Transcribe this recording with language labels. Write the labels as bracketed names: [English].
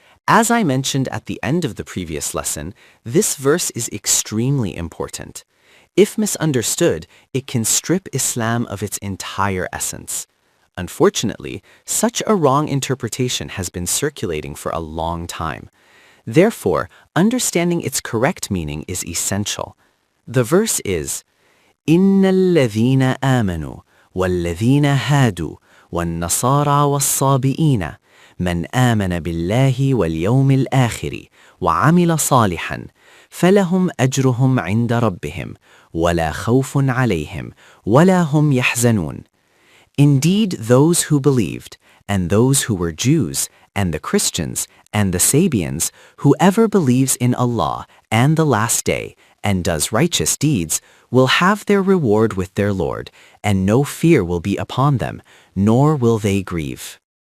[English] As I mentioned at the end of the previous lesson, this verse is extremely important. If misunderstood, it can strip Islam of its entire essence. Unfortunately, such a wrong interpretation has been circulating for a long time. Therefore, understanding its correct meaning is essential. The verse is, [Arabic] إِنَّ الَّذِينَ آمَنُوا وَالَّذِينَ هَادُوا وَالنَّصَارَى وَالصَّابِئِينَ من آمن بالله واليوم الآخر وعمل صالحا فلهم أجرهم عند ربهم ولا خوف عليهم ولا هم يحزنون. [English] Indeed, those who believed, and those who were Jews, and the Christians, and the Sabians, whoever believes in Allah and the Last Day, and does righteous deeds, will have their reward with their Lord, and no fear will be upon them, nor will they grieve.